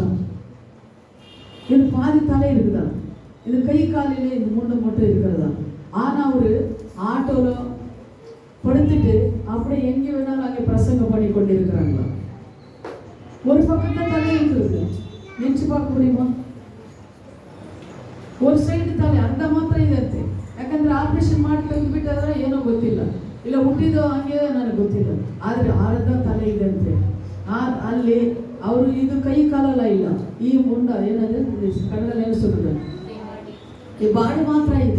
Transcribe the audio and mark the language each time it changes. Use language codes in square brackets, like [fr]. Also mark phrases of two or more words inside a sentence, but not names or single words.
[ta] இது பாதி தலை இருக்குதா? இது கை காலிலே இந்த முண்டை மட்டும் இருக்கிறதா? ஆனா ஒரு ஆட்டோல படுத்துட்டு அப்படியே எங்கே வேணாலும் அங்கே பிரசங்கம் பண்ணி கொண்டு இருக்கிறாங்களா? ஒரு பக்கத்தான் தலை இருக்கிறது, நினைச்சு பார்க்க முடியுமா? [kn] ಒಂದು ಸೈಡ್ ತಲೆ ಅರ್ಧ ಮಾತ್ರ ಇದೆ. ಯಾಕಂದ್ರೆ ಆಪರೇಷನ್ ಮಾಡಿ ತೆಗೆದುಬಿಟ್ಟಾದ್ರೆ ಏನೋ ಗೊತ್ತಿಲ್ಲ, ಇಲ್ಲ ಹುಟ್ಟಿದೋ ಹಂಗೆ ನನಗೆ ಗೊತ್ತಿಲ್ಲ, ಆದರೆ ಅರ್ಧ ತಲೆ ಇದೆ ಅಂತೆ. ಅಲ್ಲಿ ಅವರು ಇದು ಕೈ ಕಾಲೆಲ್ಲ ಇಲ್ಲ, ಈ ಮುಂಡ ಏನದು ಕನ್ನಡದಲ್ಲಿ ಏನು சொல்றது, ಈ ಬಾಡಿ ಮಾತ್ರ ಇದೆ.